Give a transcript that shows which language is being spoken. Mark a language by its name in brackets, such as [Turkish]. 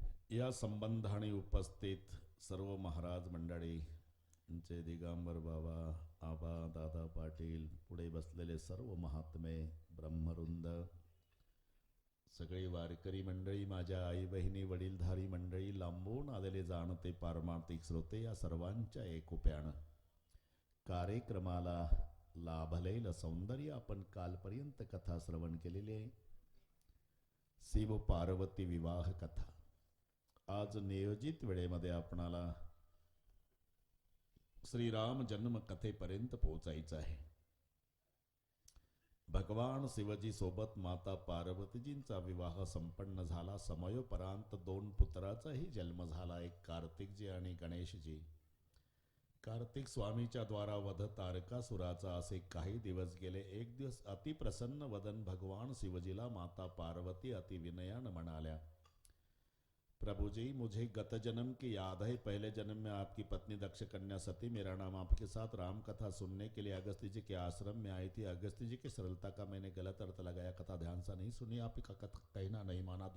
[Marathi] या संबंधाने उपस्थित सर्व महाराज मंडळी, आमचे दिगंबर बाबा, आबा, दादा पाटील, पुढे बसलेले सर्व महात्मे, ब्रह्मवृंद, सगळी वारकरी मंडळी, माझ्या आई बहिणी, वडीलधारी मंडळी, लांबून आलेले जाणते पारमार्थिक श्रोते, या सर्वांच्या एकोप्यानं कार्यक्रमाला लाभलेलं सौंदर्य आपण कालपर्यंत कथा श्रवण केलेली आहे। शिव पार्वती विवाह कथा। आज नियोजित वेळेमध्ये आपणाला श्रीराम जन्म कथेपर्यंत पोहोचायचं आहे। भगवान शिवजी सोबत माता पार्वतीजींचा विवाह संपन्न झाला। समयोपरांत दोन पुत्राचाही जन्म झाला, एक कार्तिकजी आणि गणेशजी। कार्तिक स्वामीच्या द्वारा वध तारकासुराचा असे काही दिवस गेले। एक दिवस अतिप्रसन्न वदन भगवान शिवजीला माता पार्वती अति विनयान म्हणाल्या, [Hindi] प्रभु जी, मुझे गत जन्म की याद है। पहले जन्म में आपकी पत्नी दक्ष कन्या सती मेरा नाम आपके साथ राम कथा सुनने के लिए अगस्त्य जी के आश्रम में आई थी। अगस्त्य जी की सरलता का मैंने गलत अर्थ लगाया, कथा ध्यान से नहीं सुनी, आपका कथा कहना नहीं माना।